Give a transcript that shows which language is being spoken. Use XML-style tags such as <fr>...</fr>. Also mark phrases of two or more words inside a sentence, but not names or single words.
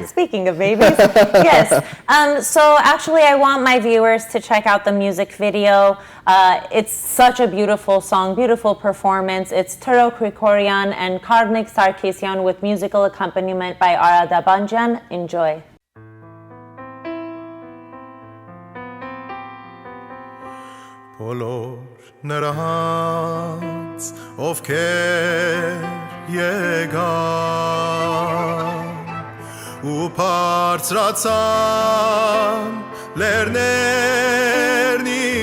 <en>speaking of babies. Yes. So actually, I want my viewers to check out the music video. It's such a beautiful song, beautiful performance. It's Taro Krikorian and Karnik Sarkisyan with musical accompaniment by Ara Dabanjan. Enjoy.</en> <hy>բոլոր նրանց, ովքեր եկան ու բարձրացան լեռներն ի</hy>